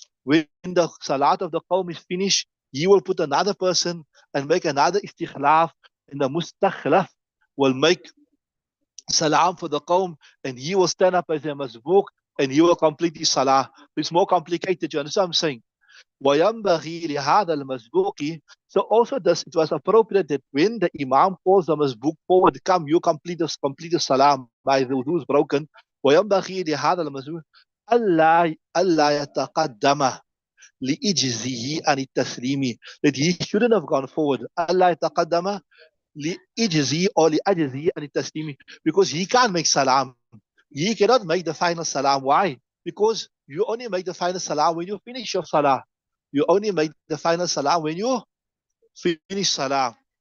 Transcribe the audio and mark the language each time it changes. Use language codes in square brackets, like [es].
[en] When the salat of the qawm is finished, he will put another person and make another istikhlaf, and the mustakhlaf will make salam for the qawm, and he will stand up as a masbook and he will complete his salah. It's more complicated. You understand what I'm saying? [ar] وَيَنْبَغِي لِهَذَا الْمَسْبُوقِ. [en] So also this, it was appropriate that when the Imam calls the masbook forward, come, you complete the salam, by the wudu is broken. [ar] وَيَنْبَغِي لِهَذَا الْمَسْبُوقِ أَلَّا يَتَقَدَّمَ لِإِجْزِهِ عَنِ التَّسْلِيمِ, [en] that he shouldn't have gone forward. [ar] أَلَّا يَتَقَدَّمَ لِإِجْزِهِ or لِأَجْزِهِ عَنِ التَّسْلِيمِ, [en] because he can't make salam. He cannot make the final salam. Why? Because you only make the final salam when you finish your salah. You only make the final salam when you finish salah.